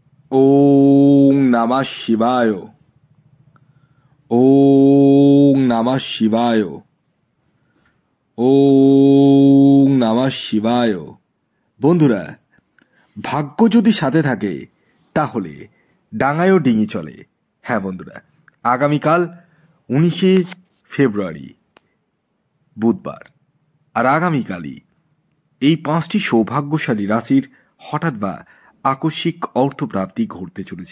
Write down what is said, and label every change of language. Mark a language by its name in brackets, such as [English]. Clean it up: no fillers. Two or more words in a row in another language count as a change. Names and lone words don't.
[Sanskrit] ওং নমঃ শিবায়। ওং নমঃ শিবায়। ওং নমঃ শিবায়। [Bangla] বন্ধুরা, ভাগ্য যদি সাথে থাকে তাহলে ডাঙায়ও ডিঙি চলে। হ্যাঁ বন্ধুরা, আগামীকাল 19শে ফেব্রুয়ারি বুধবার, আর আগামীকালই এই 5টি সৌভাগ্যশালী রাশির হঠাৎ বা আকস্মিক অর্থপ্রাপ্তি ঘটতে চলেছে।